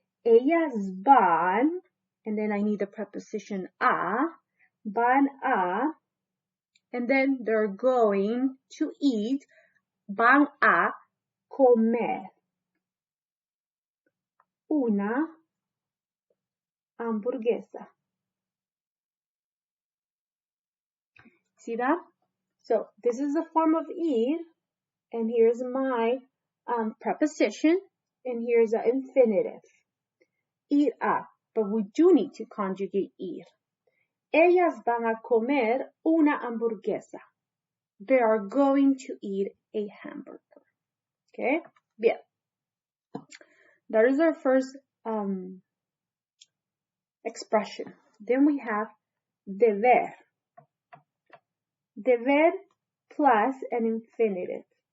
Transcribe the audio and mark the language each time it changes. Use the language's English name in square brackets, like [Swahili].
[Spanish] Ellas van, [English] and then I need the preposition a, [Spanish] van a, [English] and then they're going to eat, [Spanish] van a comer una hamburguesa. [English] See that? So this is a form of ir, and here's my preposition, and here's an infinitive. Ir a, but we do need to conjugate ir. [Spanish] Ellas van a comer una hamburguesa. [English] They are going to eat a hamburger. Okay? Bien. That is our first expression. Then we have deber. Deber plus an infinitive.